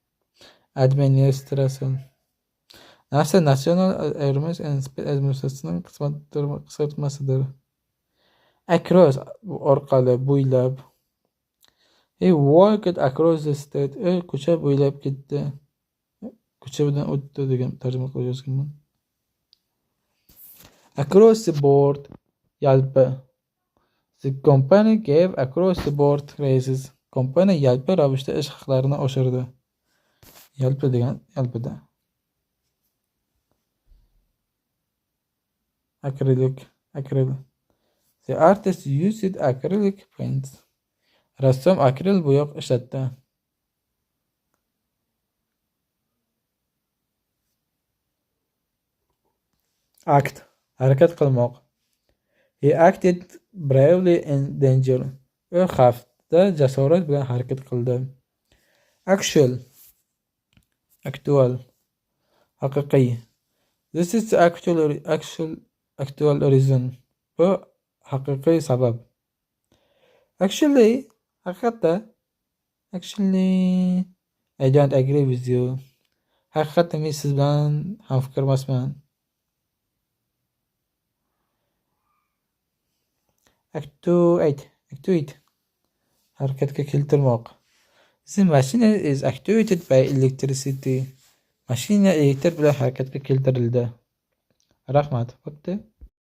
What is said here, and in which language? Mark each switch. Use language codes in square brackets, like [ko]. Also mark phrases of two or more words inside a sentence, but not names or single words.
[uz] NASA National Aeronautics and Space Administration qisqartmasidir. Across orqali bo'ylab. [en] He walked across the state. [uz] Ko'cha bo'ylab ketdi. Ko'cha bilan o'tdi degan tarjima qilib yozganman. [en] Across the board yalpi. The company gave across the board raises. [uz] Kompaniya yalpi ravishda ish haqlarini oshirdi. Yalpi degan yalpida. [en] Acrylic. The artist used acrylic paints. [uz] Rassom akril bo'yoq ishlatdi. Act harakat qilmoq. [en] He acted bravely in danger. [uz] U xavfda jasorat bilan harakat qildi. Actual haqiqiy. [en] This is the actual reason. [uz] Bu haqiqiy sabab. [en] Actually, haqiqatda, actually, I don't agree with you. [uz] Haqiqatda men siz bilan hamfikr emasman. [en] Actuate. [uz] Harakatga keltirmoq. [en] The machine is actuated by electricity. [uz] Mashina elektr bilan harakatga keltirildi. Rahmat. Bo'pti.